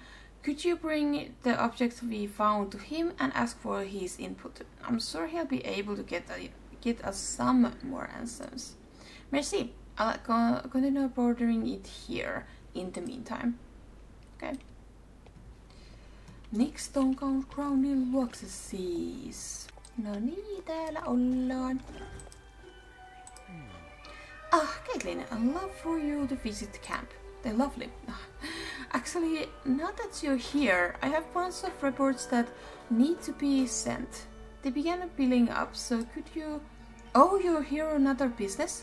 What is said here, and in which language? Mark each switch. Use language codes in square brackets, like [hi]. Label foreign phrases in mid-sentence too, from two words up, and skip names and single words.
[en] Could you bring the object we found to him and ask for his input? I'm sure he'll be able to get us some more answers. Merci. I'll continue bordering it here in the meantime. Okay. [fi] Next on Crownin luokse siis. No niin, täällä ollaan. [en] Caitlin, I'd love for you to visit camp. They're lovely. Actually, now that you're here, I have a bunch of reports that need to be sent. They began building up, so could you... Oh, you're here on other business?